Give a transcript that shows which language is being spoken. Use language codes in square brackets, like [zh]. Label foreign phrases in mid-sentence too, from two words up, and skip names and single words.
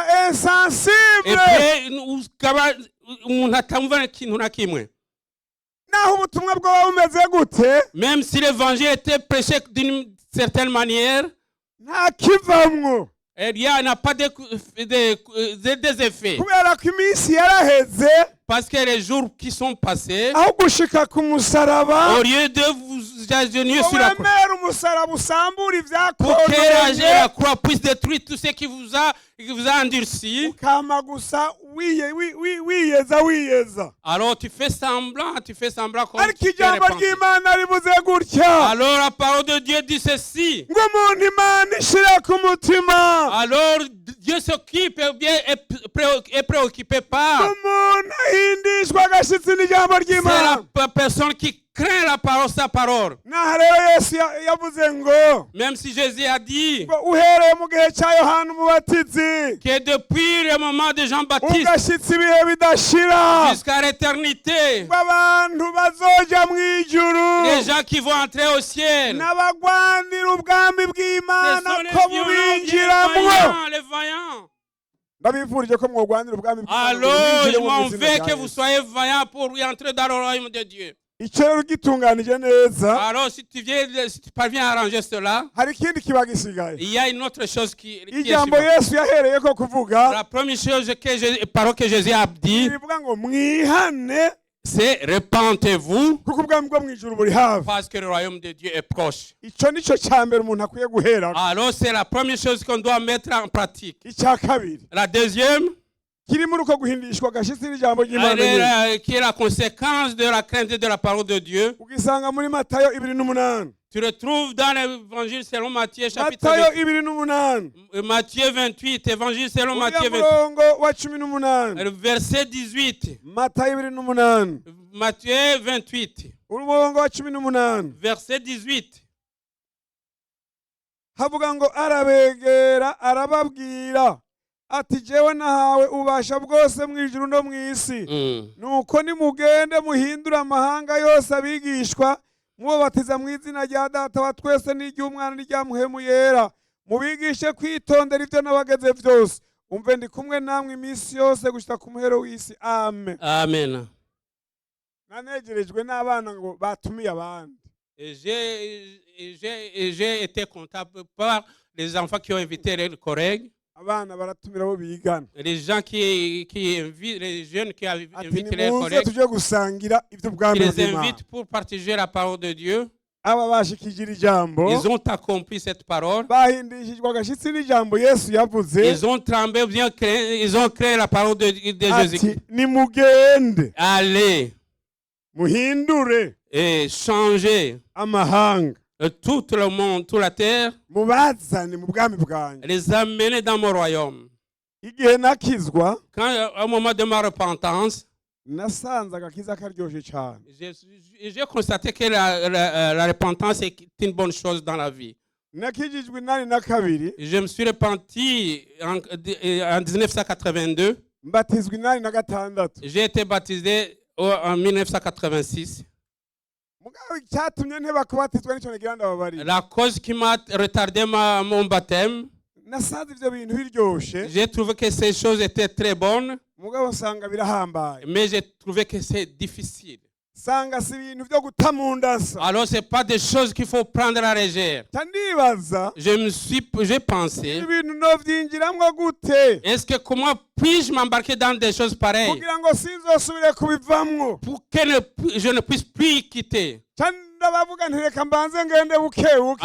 [fr] Et insensible. puis, [rn] umuntu atamva ikintu na kimwe. Naho ubutumwa bwaba bumeze gute. [fr] Même si l'évangile était prêché d'une certaine manière, [rn] Nta kivamwo. [fr] il n'y a pas des effets. [rn] Kubera ko iminsi yaraheze. [fr] Parce que les jours qui sont passés, [rn] Aho gushika ku musaraba. [fr] au lieu de vous agenouiller sur la croix, [rn] Wemera umusaraba usambura [fr] pour que la [rn] ibyakononye. [fr] croix puisse détruire tout ce qui vous a endurci, [rn] Ukama gusa wiyeza. [fr] alors tu fais semblant comme [rn] Ariko [fr] tu t'es [rn] ijambo [fr] repenti. [rn] ry'Imana rivuze gutya. [fr] Alors la parole de Dieu dit ceci. [rn] Ngo umuntu Imana ishira ku mutima. [fr] Alors Dieu s'occupe est préoccupé par. [rn] Umuntu ahindishwa agashitsi n'ijambo [fr] C'est [rn] ry'Imana. [fr] la personne qui craint la parole, sa parole. [rn] Naho rero Yesu yavuze ngo [fr] Même si Jésus a dit [rn] ngo uhereye mu gihe cya Yohana Umubatizi [fr] que depuis le moment de Jean-Baptiste [rn] ugashitsi ibihe bidashira [fr] jusqu'à l'éternité, [rn] ngo abantu bazoja mu ijuru [fr] les gens qui vont entrer au ciel, [rn] n'abagwanira ubwami [fr] ce [rn] bw'Imana [fr] sont les [rn] ko [fr] violents, [rn] bubinjiramwo. [fr] les vaillants. [rn] Ndabifurije ko mwogwanira ubwami bw'Imana. [fr] Alors, je m'en vais que vous soyez vaillants pour y entrer dans le royaume de Dieu. [rn] icyo rero ugitunganije neza [fr] Alors, si tu parviens à arranger cela, [rn] hari ikindi kiba gisigaye. [fr] il y a une autre chose qui est [rn] Ijambo [fr] suivante. [rn] Yesu yahereyeko kuvuga [fr] La première chose parole que Jésus a dit, [rn] rivuga ngo mwihane [fr] c'est repentez-vous [rn] kuko ubwami bwo mu ijuru buri hafi. [fr] parce que le royaume de Dieu est proche. [rn] Icyo nicyo cya mbere umuntu akwiye guhera. [fr] Alors, c'est la première chose qu'on doit mettre en pratique. [rn] Icya kabiri [fr] La deuxième, [rn] kiri muri uko guhindishwa agashitsi n'ijambo ry'Imana nyine. [fr] qui est la conséquence de la crainte de la parole de Dieu. [rn] Ugisanga muri Matayo 2:8. [fr] Tu retrouves dans l'évangile selon Matthieu, chapitre [rn] Matayo 28, 2:8. [fr] Matthieu 28, évangile selon [rn] Uriya [fr] Matthieu 28, [rn] murongo wa 18. [fr] verset 18. [rn] Matayo 2:8. [fr] Matthieu 28, [rn] Umurongo wa 18. [fr] verset 18. [rn] Havuga ngo arabegera arababwira ati jewe nahawe ubasha bwose mu ijuru no mu isi. Nuko nimugende muhindure amahanga yose abigishwa mubabatiza mu izina rya Data wa twese n'iry'Umwana n'irya Muhemu Yera, mubigishe kwitondera ibyo nabageze byose. Umve ndi kumwe namwe iminsi yose gushika ku muhero w'isi. Amen. Amen. Nanegerejwe n'abana ngo batumiye abandi. [fr] Et j'ai été comptable par les enfants qui ont invité leurs collègues, [rn] Abana baratumira bo bigana. [fr] les gens qui invitent, les jeunes qui [rn] Ati [fr] invitent leurs [rn] nimuze [fr] collègues, [rn] tuje gusangira [fr] qui [rn] iby'ubwami [fr] les [rn] bw'Imana. [fr] invitent pour partager la parole de Dieu. [rn] Aba bashikije ijambo [fr] Ils ont accompli cette parole. [rn] bahindishijwe agashitsi n'ijambo Yesu yavuze. [fr] Ils ont tremblé, bien créé, ils ont créé la parole de Jésus. [rn] Ati nimugende [fr] Allez [rn] muhindure [fr] et changez [rn] amahanga [fr] tout le monde, toute la terre, [rn] mubazane mu bwami bwanjye. [fr] les amener dans mon royaume. [rn] Igihe nakizwa [fr] Quand, au moment de ma repentance, [rn] nasanze agakiza karyoshye cyane. [fr] j'ai constaté que la repentance est une bonne chose dans la vie. [rn] Nakijijwe 82. [fr] Je me suis repenti en 1982. [rn] Mbatizwa 86. [fr] J'ai été baptisé en 1986. [rn] Mugabo icyatumye nteba kubatizwa nicyo nagira ndababarira. [fr] La cause qui m'a retardé mon baptême, [rn] Nasanze ivyo bintu biryoshe, [fr] j'ai trouvé que ces choses étaient très bonnes, [rn] mugabo nsanga birahambaye. [fr] mais j'ai trouvé que c'est difficile. [rn] Sanga si ibintu byo guta mu ndasa. [fr] Alors, ce n'est pas des choses qu'il faut prendre à la légère. [rn] Tandibaza [fr] J'ai pensé, [rn] ibintu novyinjiramwo gute [fr] est-ce que comment puis-je m'embarquer dans des choses pareilles [rn] kugira ngo sinzosubire kubivamwo. [fr] pour que je ne puisse plus y quitter? [rn] Ndabavuga nti reka mbanze ngende bukebuke